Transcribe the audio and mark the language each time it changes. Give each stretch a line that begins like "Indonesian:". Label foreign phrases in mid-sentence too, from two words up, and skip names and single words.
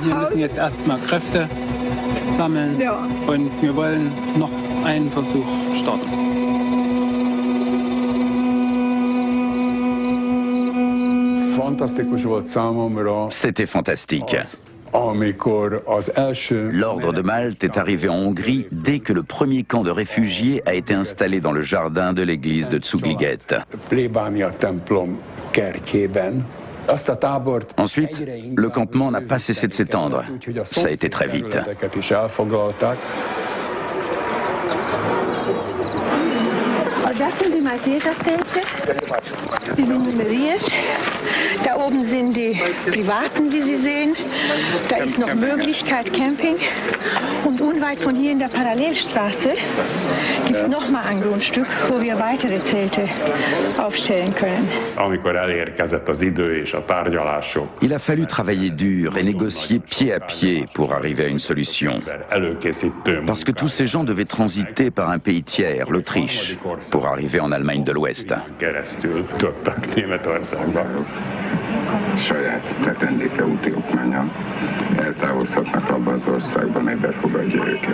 German: Wir müssen jetzt erstmal Kräfte sammeln und wir wollen noch einen Versuch starten.
French: C'était fantastique. L'ordre de Malte est arrivé en Hongrie dès que le premier camp de réfugiés a été installé dans le jardin de l'église de Zugliget. Ensuite, le campement n'a pas cessé de s'étendre. Ça a été très vite.
German: Das sind die Malteserzelte, die sind nummeriert. Da oben sind die privaten, wie Sie sehen. Da ist noch Möglichkeit Camping. Und unweit von hier in der Parallelstraße gibt es nochmal ein Grundstück, wo wir weitere Zelte aufstellen können.
French: Il a fallu travailler dur et négocier pied à pied pour arriver à une solution. Parce que tous ces gens devaient transiter par un pays tiers, l'Autriche, pour arriver en Allemagne de l'Ouest.
Hungarian: Saját teendéke úti okmánnyal eltávozhatnak abba az országban, mely befogadja őket.